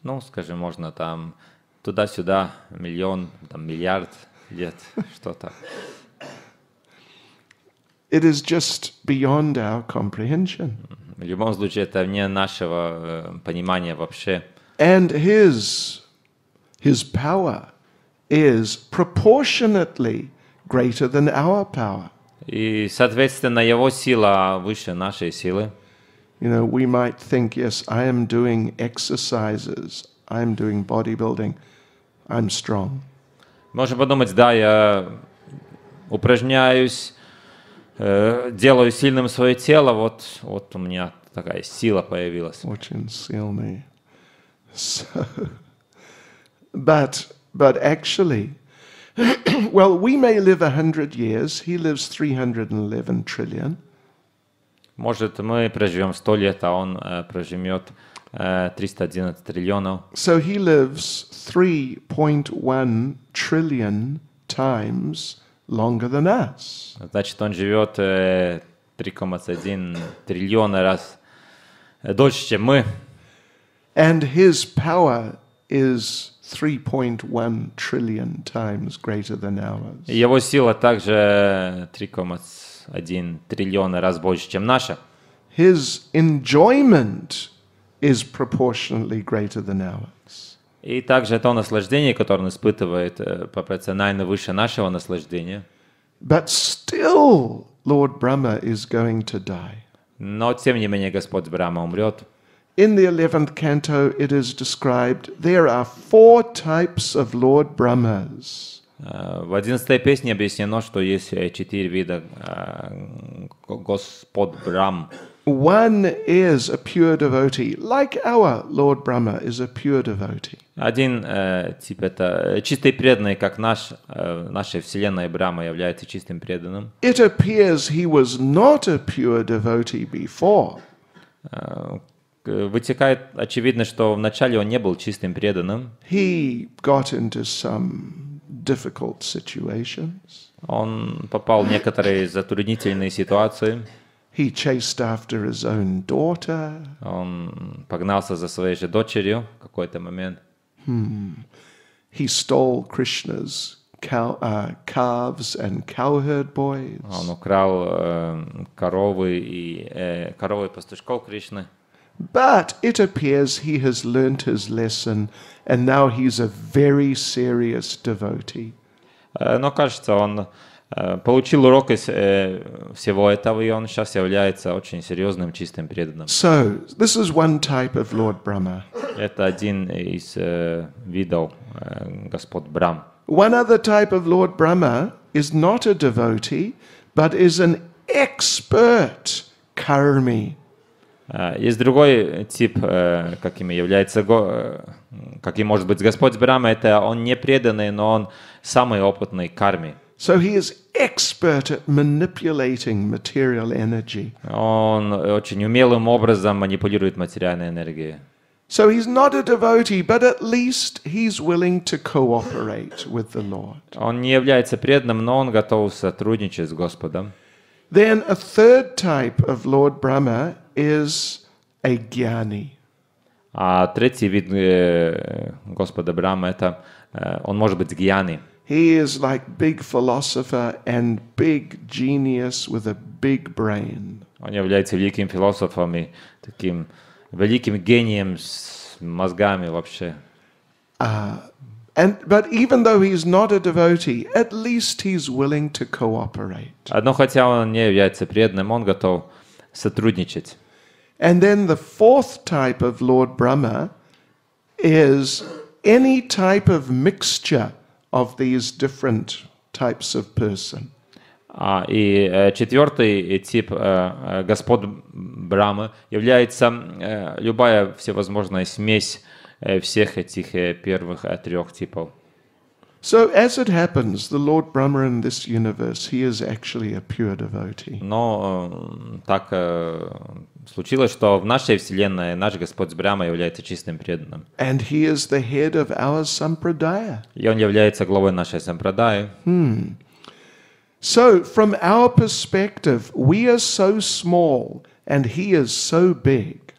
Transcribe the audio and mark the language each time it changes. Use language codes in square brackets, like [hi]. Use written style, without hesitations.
[ru] Ну, скажем, можно там туда-сюда миллион, там миллиард лет, что-то. [en] It is just beyond our comprehension. [ru] В любом случае, это вне нашего понимания вообще. [en] And his power is proportionately greater than our power. [ru] И, соответственно, его сила выше нашей силы. [en] You know, we might think, yes, I am doing exercises, I'm doing bodybuilding, I'm strong. [ru] Можем подумать, да, я упражняюсь, делаю сильным свое тело, вот у меня такая сила появилась. Очень сильный. [en] So, but actually, well, we may live 100 years, he lives 311 trillion. [ru] Может, мы проживем 100 лет, а он проживет 311 триллионов. [en] So he lives 3.1 trillion times longer than us. [ru] Значит, он живет 3,1 триллиона раз дольше, чем мы. [en] And his power is 3.1 trillion times greater than ours. [ru] И его сила также 3,1 триллиона раз больше, чем наша. [en] His enjoyment is proportionately greater than ours. [ru] И также то наслаждение, которое он испытывает, пропорционально выше нашего наслаждения. [en] But still, Lord Brahma is going to die. [ru] Но, тем не менее, Господь Брахма умрет. [en] In the 11th canto, it is described there are 4 types of Lord Brahmas. [ru] В 11-й песне объяснено, что есть 4 вида Господ Брахм. [en] One is a pure devotee, like our Lord Brahma is a pure devotee. [ru] Один тип это чистый преданный, как нашей вселенной Брахма является чистым преданным. [en] It appears he was not a pure devotee before. [ru] Вытекает очевидно, что вначале он не был чистым преданным. [en] He got into some difficult situations. [ru] Он попал в некоторые затруднительные ситуации. [en] He chased after his own daughter. [ru] Он погнался за своей же дочерью в какой-то момент. [en] He stole Krishna's calves and cowherd boys. [ru] Он украл коровы и коровы пастушков Кришны. [en] But it appears he has learnt his lesson and now he's a very serious devotee. [ru] Но кажется, он получил урок из всего этого, и он сейчас является очень серьезным, чистым преданным. [en] So, this is one type of Lord Brahma. [ru] Это один из видов Господ Брахм. [en] One other type of Lord Brahma is not a devotee, but is an expert karmi. [ru] Есть другой тип, каким является, каким может быть Господь Брахма, это он не преданный, но он самый опытный карми. [en] So he is expert at manipulating material energy. [ru] Он очень умелым образом манипулирует материальной энергией. [en] So he's not a devotee, but at least he's willing to cooperate with the Lord. [ru] Он не является преданным, но он готов сотрудничать с Господом. [en] Then a third type of Lord Brahma is a jnani. [ru] А третий вид Господа Брахма это он может быть гьяни. [en] He is like big philosopher and big genius with a big brain. [ru] Он является великим философом и таким великим гением с мозгами вообще. [en] But even though he's not a devotee, at least he's willing to cooperate. [ru] Но хотя он не является преданным, он готов сотрудничать. [en] And then the fourth type of Lord Brahma is any type of mixture of these different types of person. [ru] И четвертый тип Господ Брахмы является любая всевозможная смесь всех этих первых 3 типов. [en] So as it happens, the Lord Brahma in this universe, he is actually a pure devotee. [ru] Но так случилось, что в нашей вселенной наш Господь Брахма является чистым преданным. [en] And he is the head of our sampradaya. [ru] И он является главой нашей сампрадаи. [en] So from our perspective, we are so small and he is so big.